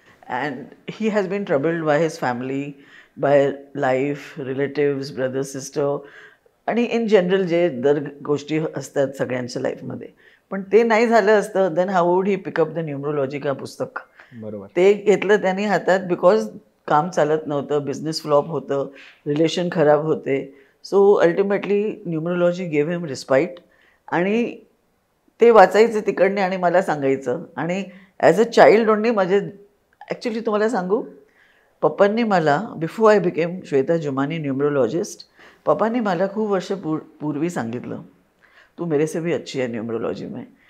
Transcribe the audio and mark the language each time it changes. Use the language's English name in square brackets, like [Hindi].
[English] and he has been troubled by his family, by life, relatives, brother, sister, आणि in general [Marathi] जे दर गोष्टी असतात सगळ्यांच्या लाईफमध्ये. पण ते नाही झालं असतं, [English] Then how would he pick up the numerology का पुस्तक. [Marathi] बरोबर. ते घेतलं त्यांनी हातात, बिकॉज काम चालत नव्हतं, बिझनेस फ्लॉप होतं, रिलेशन खराब होते. [English] So ultimately numerology gave him respite. [Marathi] आणि ते वाचायचं तिकडने आणि मला सांगायचं. आणि [English] as a child only [Marathi] माझे, ॲक्च्युली तुम्हाला सांगू, पप्पांनी मला, [English] before I became Shweta Jumani numerologist, [Marathi] पप्पांनी मला खूप वर्ष पूर्वी सांगितलं, [Hindi] तू मेरे से भी अच्छी है न्यूमरोलॉजी में.